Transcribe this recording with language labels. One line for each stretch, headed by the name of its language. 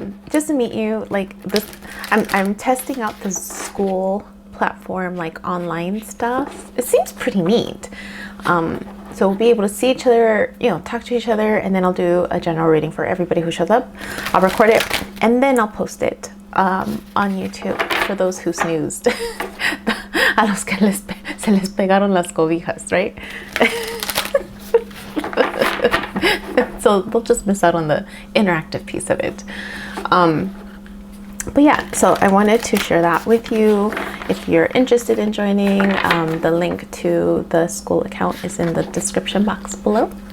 English: Just to meet you, this, I'm testing out the Skool platform, online stuff. It seems pretty neat. So we'll be able to see each other, talk to each other, and then I'll do a general reading for everybody who shows up. I'll record it, and then I'll post it on YouTube for those who snoozed.
Spanish: A los que se les pegaron las cobijas,
English: right? So they'll just miss out on the interactive piece of it. But yeah, so I wanted to share that with you. If you're interested in joining, the link to the Skool account is in the description box below.